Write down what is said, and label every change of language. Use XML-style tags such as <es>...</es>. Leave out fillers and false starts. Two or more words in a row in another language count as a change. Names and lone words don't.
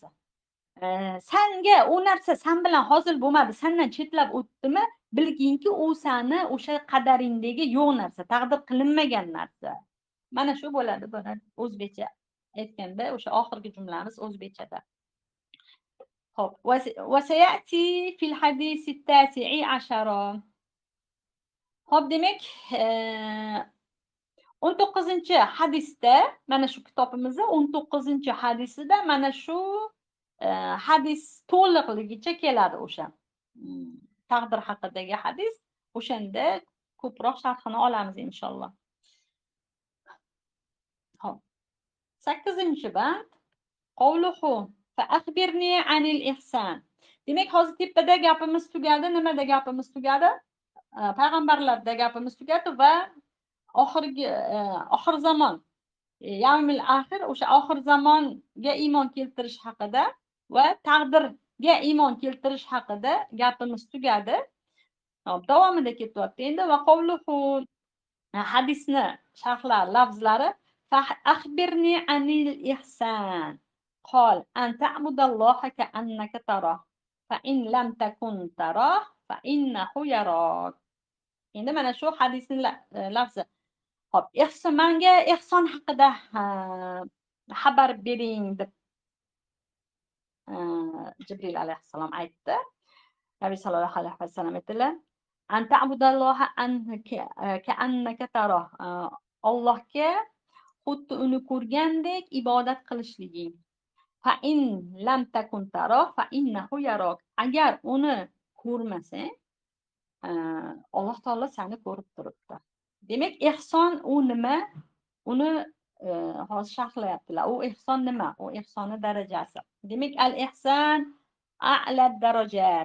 <uz>Senga u narsa sen bilan hosil bo'lmadi, sendan chetlab o'tdimi, bilginki u seni o'sha qadaringdagi yo'q narsa, taqdir qilinmagan narsa. Mana shu bo'ladi buni o'zbekcha aytganda, o'sha oxirgi jumlamiz o'zbekchada.</uz> <ar>Xo'p, وسيأتي في الحديث التاسع عشر.</ar> <uz>Xo'p, demak, 19-hadisda, mana shu kitobimizda 19-hadisida mana shu hadis to'liqligicha keladi o'sha taqdir haqidagi hadis. O'shanda ko'proq sharhini olamiz inshaalloh. Hop. 8-band.</uz> <ar>قوله فأخبرني عن الإحسان.</ar> <uz>Demak, hozir tepada gapimiz tugadi. Nimada gapimiz tugadi? Payg'ambarlarda gapimiz tugadi va oxir zamon,</uz> <ar>اليوم الآخر,</ar> <uz>o'sha oxir zamonga iymon keltirish haqida va taqdirga iymon keltirish haqida gapimiz tugadi. Hop, davomida ketyapti. Endi</uz> <ar>وقوله</ar> <uz>hadisni sharhlar lafzlari</uz> <ar>فأخبرني عن الإحسان. قال أن تعبد الله كأنك تراه فإن لم تكن تراه فإنه يراك.</ar> <uz>Endi mana shu hadisning lafzi. Hop, menga ihson haqida xabar bering deb Jibril alayhissalom aytdi. Nabiy</uz> <ar>صلى الله عليه وسلم</ar> <uz>aytdilar:</uz> <ar>"أن تعبد الله كأنك تراه."</ar> <uz>Allohga xuddi uni ko'rgandek ibodat qilishliging.</uz> <ar>فإن لم تكن تراه فإنه يراك.</ar> <uz>Agar uni ko'rmasang, Alloh taolo seni ko'rib turibdi. Demak, ihson u nima? Uni hozir sharhlayaptilar. U ihson nima? U ihsonni darajasi.</uz> <ar>Demak, الإحسان أعلى درجات.</ar>